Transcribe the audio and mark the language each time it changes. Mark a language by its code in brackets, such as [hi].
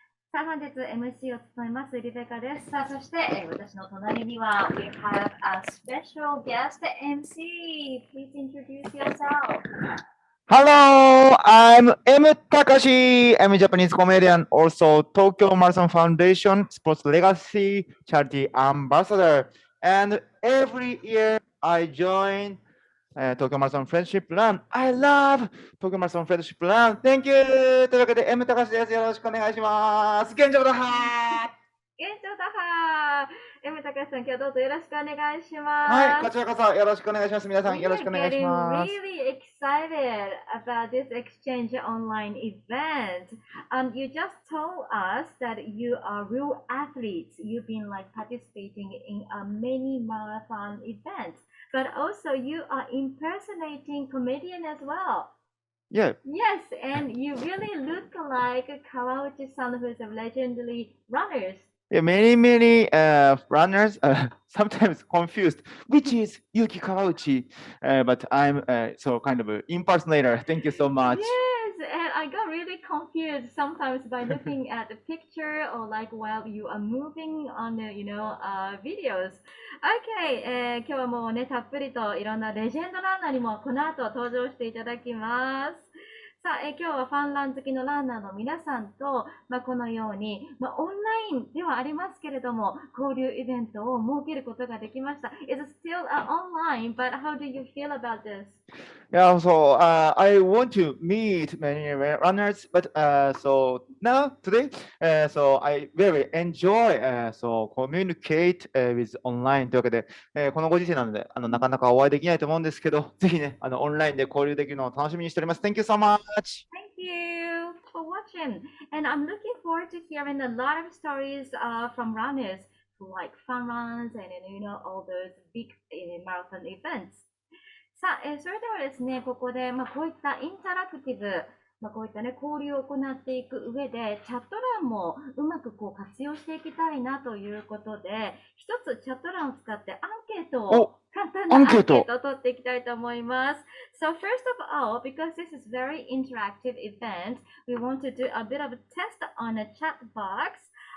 [ja] さあ、本日 MC を務めますリベカです。さあ、そして、私の隣には [en] We have a special guest MC. Please introduce yourself. Hello, I'm M. Takashi. I'm a Japanese comedian, also Tokyo Marathon Foundation Sports Legacy Charity Ambassador. And every year I join Tokyo Marathon Friendship Run. I love Tokyo Marathon Friendship Run. Thank you. [ja] というわけで M. Takashi です。よろしくお願いします。現状だは現状だはM. Takashi さん、今日どうぞよろしくお願いします。はい、こちらこそよろしくお願いします。皆さんよろしくお願いします。 [en] We are getting really excited about this exchange online event. You just told us that you are real athletes. You've been like participating in many marathon events, but also you are impersonating comedian as well. Yeah. Yes, and you really look like Kawauchi-san, who is a legendary runner. Yeah, many runners sometimes confused which is Yuki Kawauchi, but I'm so kind of an impersonator. Thank you so much. Yes, and I got really confused sometimes by looking at the picture or like while you are moving on the videos. [ja] Okay, 今日はもうねたっぷりといろんなレジェンドランナーにもこの後登場していただきます。さあ、今日はファンラン好きのランナーの皆さんと、このように、オンラインではありますけれども、交流イベントを設けることができました。 [en] It's still online, but how do you feel about this? Yeah, so I want to meet many runners, but so now today, so I very enjoy so communicate with online [ja] というわけで、このご時世なのでなかなかお会いできないと思うんですけど、ぜひねオンラインで交流できるのを楽しみにしております。 [en] Thank you so much. Thank you for watching, and I'm looking forward to hearing a lot of stories from runners who like fun runs and all those big marathon events. [ja] さあ、それではですね、ここで、こういったインタラクティブ、こういったね、交流を行っていく上で、チャット欄もうまくこう活用していきたいなということで、一つチャット欄を使ってアンケートを、簡単なアンケートを取っていきたいと思います。 [en] So first of all, because this is very interactive event, we want to do a bit of a test on a chat box.